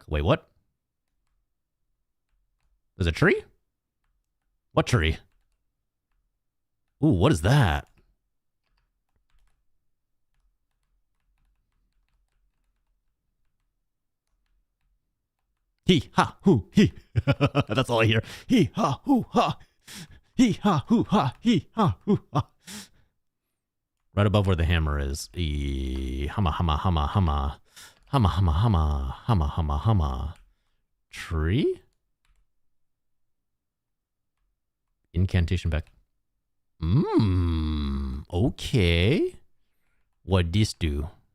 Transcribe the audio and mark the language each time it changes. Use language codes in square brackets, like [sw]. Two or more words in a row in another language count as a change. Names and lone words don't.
[en] Wait, what? There's a tree? What tree? Ooh, what is that? He, ha, hoo, he. That's all I hear. He, ha, hoo, ha. He, ha, hoo, ha. He, ha, hoo, ha. Right above where the hammer is. Hama, hama, hama, hama. Hama, hama, hama. Hama, hama, hama. Tree? Incantation back. Okay. What this do?